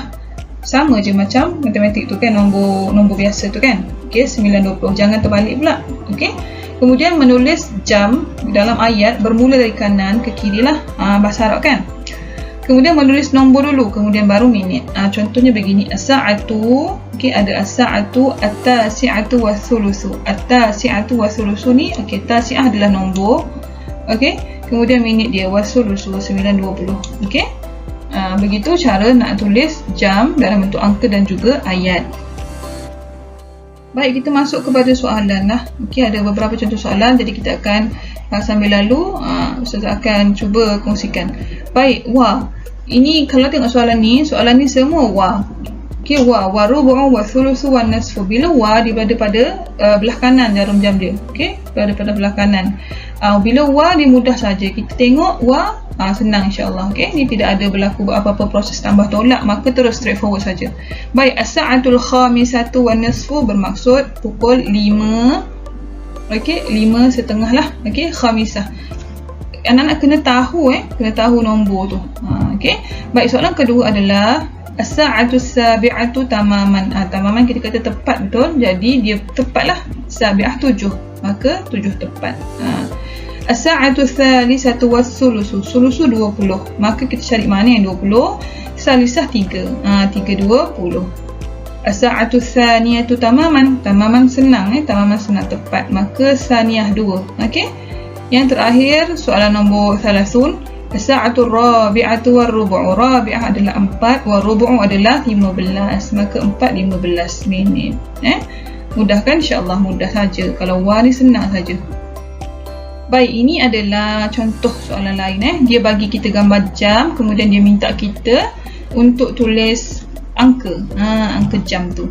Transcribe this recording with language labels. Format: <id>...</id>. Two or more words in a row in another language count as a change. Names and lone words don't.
<ms>Sama je macam matematik tu kan, nombor biasa tu kan. Okey, 9:20, jangan terbalik pula. Okey. Kemudian menulis jam dalam ayat bermula dari kanan ke kiri lah, bahasa Arab kan. Kemudian menulis nombor dulu, kemudian baru minit. Contohnya begini, as-sa'atu. Okey, ada</ms> <ar>الساعة التاسعة والثلث. التاسعة والثلث</ar> <ms>ni, okey, tasi'ah adalah nombor. Okey, kemudian minit dia was-sulusu 9:20. Okey. Begitu cara nak tulis jam dalam bentuk angka dan juga ayat. Baik, kita masuk kepada soalan lah. Okey, ada beberapa contoh soalan, jadi kita akan sambil lalu Ustazah akan cuba kongsikan. Baik, ini kalau tengok soalan ni semua Okey,</ms> <ar>وربع وثلث ونصف.</ar> <ms>Bila dia berada pada belah kanan jarum jam dia. Okey, berada pada belah kanan. Bila dia mudah saja. Kita tengok senang insya-Allah. Okey, ni tidak ada berlaku apa-apa proses tambah tolak, maka terus straightforward saja. Baik,</ms> <ar>الساعة الخامسة ونصف</ar> <ms>bermaksud pukul 5. Okey, 5:30 lah. Okey, khamisah. Anak-anak kena tahu nombor tu. Okey. Baik, soalan kedua adalah</ms> <ar>الساعة السابعة تماماً.</ar> <ms>Tamaman kita kata tepat, betul. Jadi dia tepatlah sabi'ah 7. Maka 7 tepat.</ms> <ar>الساعة الثالثة والثلث.</ar> <ms>Sulusu 20. Maka kita cari mana yang 20? Salisah 3. 3:20.</ms> <ar>الساعة الثانية تماماً.</ar> <ms>Tamaman senang, tamaman senang tepat. Maka saniyah 2. Okey. Yang terakhir soalan nombor 30.</ms> <ar>الساعة الرابعة والربع.</ar> <ms>Rabi'ah adalah 4, war-rubu'u adalah 15. Maka 4:15 minit. Mudah kan? Insya-Allah mudah saja. Kalau ni senang saja. Baik, ini adalah contoh soalan lain. Dia bagi kita gambar jam, kemudian dia minta kita untuk tulis angka, angka jam tu.</ms>